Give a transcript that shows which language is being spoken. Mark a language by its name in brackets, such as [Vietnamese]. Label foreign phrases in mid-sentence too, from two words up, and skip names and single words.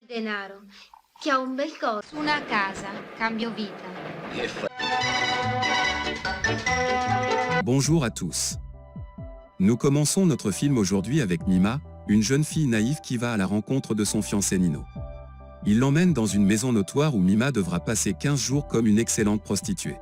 [Italian] Denaro, che ha un bel costo. Su una casa, cambio vita. [French] Bonjour à tous. Nous commençons notre film aujourd'hui avec Mima, une jeune fille naïve qui va à la rencontre de son fiancé Nino. Il l'emmène dans une maison notoire où Mima devra passer 15 jours comme une excellente prostituée.